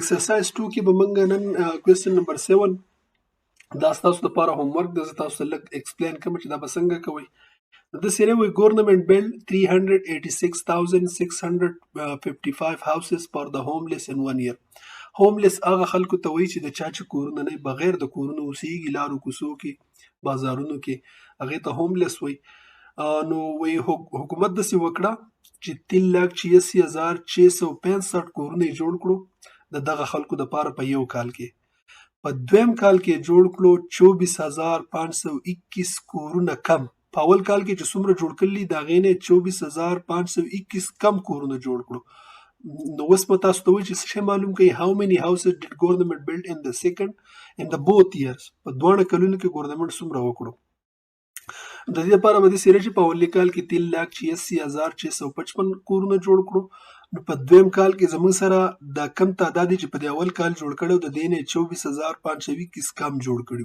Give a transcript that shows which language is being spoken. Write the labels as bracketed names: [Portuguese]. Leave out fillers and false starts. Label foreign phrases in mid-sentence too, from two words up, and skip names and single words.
[Pashto] ایکسرسایز 2 کې به موږ نن [English] question number [Pashto] 7 دا ستاسو لپاره [English] home work [Pashto] ده. زه تاسو ته لږ ایکسپلین کوم چې دا به څنګه کوئ. د سره وی [English] government build 386,655 houses for the homeless in 1 year. [Pashto] هوملس هغه خلکو ته وایي چې د چا چې کورونه نه بغیر د کورونو اوسېږي، لارو کوڅو کې، بازارونو کې، هغې ته هوملس وایي. نو وی حکومت داسې وکړه چې 3,86,665 کورونه یې جوړ کړو د دغه خلکو دپاره په یو کال کې. په دویم کال کې جوړ کړو 24,521 کورونه کم. په اول کال کې چې څومره جوړ کړي د هغې نه 24,521 کم کورونه جوړ کړو. نو اوس به تاسو ته وایي چې څه شی معلوم کړئ. [English] how many houses did government build in the both years. [Pashto] په دواړه کلونو کې ګورنمنټ څومره وکړو. د دې لپاره به داسې راشي په اولي کال کې 3,86,655 کورونه جوړ کړو. نو په دویم کال کې زموږ سره د کم تعداد چې په دې اول کال جوړ کړو د دې نه 24,521 کم جوړ کړي.